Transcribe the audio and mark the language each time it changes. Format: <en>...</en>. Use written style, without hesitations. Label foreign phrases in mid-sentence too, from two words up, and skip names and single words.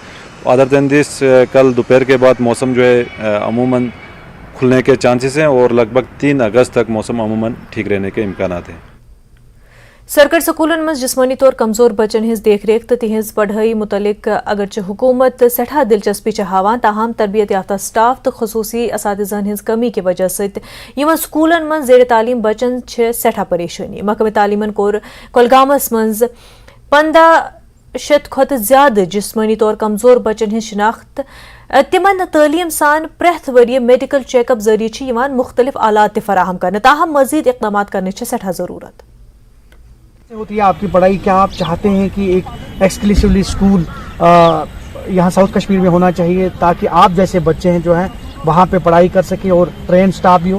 <ur>ادر دین دس کل دوپہر کے بعد موسم جو ہے عموماً کھلنے کے چانسز ہیں اور لگ بھگ 3 اگست تک موسم عموماً ٹھیک رہنے کے امکانات ہیں.</ur> <ks>سرکاری سکولن مز جسمانی طور کمزور بچن ہز دیکھ ریکھ تو تہذ پڑھائی متعلق اگرچہ حکومت سٹھا دلچسپی ہاوان, تاہم تربیت یافتہ سٹاف تو خصوصی اساتذہن ہز کمی کی وجہ ست سکولن مز زیر تعلیم بچن سٹھا پریشانی. محکمہ تعلیمن کور کولگامس مز 1500 کھت زیادہ جسمانی طور کمزور بچن ہز شناخت تمن تعلیم سان پریت وری میڈیکل چیک اپ ذریعہ مختلف آلات فراہم کرنے, تاہم مزید اقدامات کرنے سٹھا ضرورت</ks> <ur>ہوتی ہے. آپ کی پڑھائی کیا آپ چاہتے ہیں کہ ایک ایکسکلوسیولی اسکول یہاں ساؤتھ کشمیر میں ہونا چاہیے تاکہ آپ جیسے بچے ہیں جو ہیں وہاں پہ پڑھائی کر سکیں اور ٹرین سٹاف بھی ہو؟</ur>